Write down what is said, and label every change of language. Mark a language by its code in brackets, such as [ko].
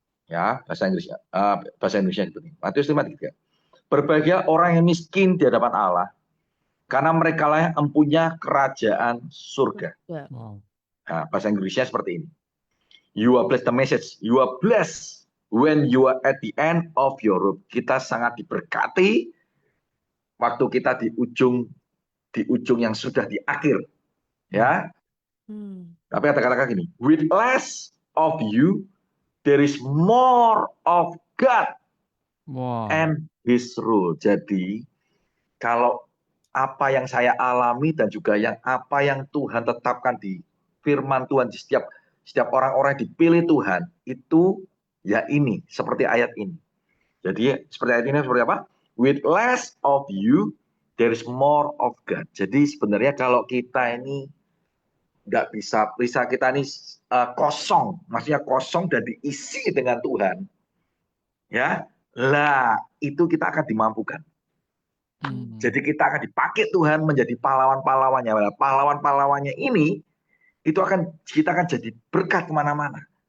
[id] Ya, bahasa Inggrisnya. Bahasa Indonesia itu. Matius 5 ayat 3. Berbahagia orang yang miskin di hadapan Allah, karena mereka lah yang empunya kerajaan surga. Ya. Wow. Nah, bahasa Inggrisnya seperti ini. [en] You are blessed, the message. You are blessed when you are at the end of your rope. [id] Kita sangat diberkati waktu kita di ujung yang sudah di akhir. Ya. Tapi kata-kata gini, [en] with less of you, there is more of God Wow. and His rule. [id] Jadi, kalau apa yang saya alami dan juga apa yang Tuhan tetapkan di firman Tuhan di setiap orang-orang yang dipilih Tuhan, itu ya ini, seperti ayat ini. Jadi, seperti ayat ini seperti apa? [en] With less of you, there is more of God. [id] Jadi, sebenarnya kalau kita ini nggak bisa kita ini kosong, maksudnya kosong dan diisi dengan Tuhan, ya, lah itu kita akan dimampukan. Jadi kita akan dipakai Tuhan menjadi pahlawan-pahlawannya. Pahlawan-pahlawannya ini kita akan jadi berkat kemana-mana.